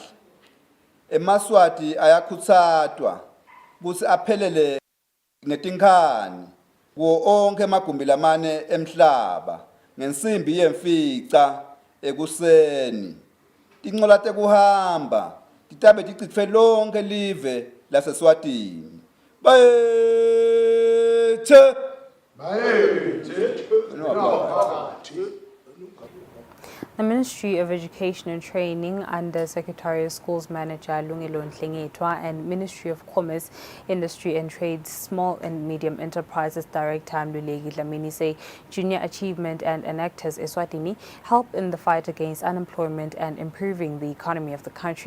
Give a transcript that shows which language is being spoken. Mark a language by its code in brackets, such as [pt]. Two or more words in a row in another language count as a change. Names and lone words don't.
[ss] eMaswati ayakhutsatwa kutsi aphelele ngetinkhani kuwo onke emagumbi lamane emhlaba ngensimbi yemfica ekuseni. Tinqola tekuhamba titabe ticitfwe lonke live laseSwatini. Bayethe! [en] The Ministry of Education and Training under Secretary of Schools Manager Lungelo Nhlengetwa and Ministry of Commerce, Industry and Trade, Small and Medium Enterprises Director Mluleki Dlamini say junior achievement and enactors Eswatini help in the fight against unemployment and improving the economy of the country.